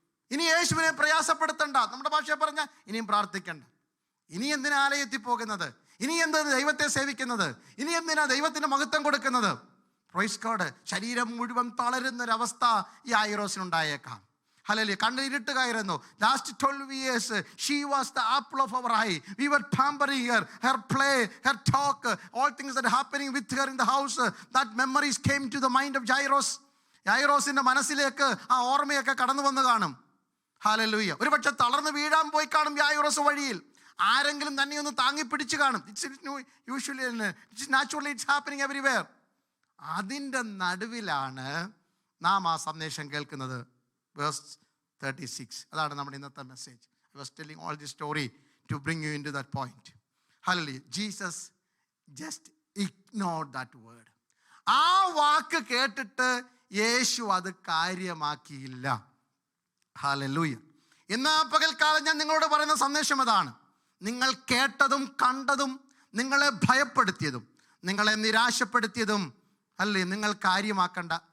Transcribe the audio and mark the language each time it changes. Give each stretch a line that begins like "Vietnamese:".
Malayalam: ഇനി യേശുവിനെ പ്രയാസപ്പെടുത്തണ്ട, നമ്മുടെ ഭാഷ പറഞ്ഞ ഇനിയും പ്രാർത്ഥിക്കണ്ട, ഇനി എന്തിനാ ആലയത്തിൽ പോകുന്നത്, ഇനി എന്തിനാ ദൈവത്തെ സേവിക്കുന്നത്, ഇനി എന്തിനാ ദൈവത്തിന് മഹത്വം കൊടുക്കുന്നത്?
English: Praise God.
Malayalam: ശരീരം മുഴുവൻ തളരുന്നൊരവസ്ഥ ഈ യായിറോസിനുണ്ടായേക്കാം. Hallelujah. കണ്ണിരുട്ടുകയായിരുന്നു.
English: Last 12 years she was the apple of our eye. We were pampering her, her play, her talk, all things that are happening with her in the house. That memories came to the mind of Jairus.
Malayalam: യായിറോസിന്റെ മനസ്സിലേക്ക് ആ ഓർമ്മയൊക്കെ കടന്നു വന്ന് കാണും. Hallelujah. ഒരു പക്ഷെ തളർന്ന് വീഴാൻ പോയി കാണും യായിറോസ് വഴിയിൽ. ആരെങ്കിലും തന്നെ ഒന്ന് താങ്ങി പിടിച്ച് കാണും.
English: It's naturally it's happening everywhere.
Malayalam: അതിൻ്റെ നടുവിലാണ് നാം ആ സന്ദേശം കേൾക്കുന്നത്. Verse 36. അതാണ് നമ്മുടെ ഇന്നത്തെ message.
English: I was telling all this story to bring you into that point. Hallelujah. Jesus just ignored that word.
Malayalam: ആ വാക്ക് കേട്ടിട്ട് യേശു അത് കാര്യമാക്കിയില്ല. ഹല്ലേലൂയ. ഇന്ന് പകൽക്കാലം ഞാൻ നിങ്ങളോട് പറയുന്ന സന്ദേശം അതാണ്. നിങ്ങൾ കേട്ടതും കണ്ടതും നിങ്ങളെ ഭയപ്പെടുത്തിയതും നിങ്ങളെ നിരാശപ്പെടുത്തിയതും അല്ലേ, നിങ്ങൾ കാര്യമാക്കണ്ട.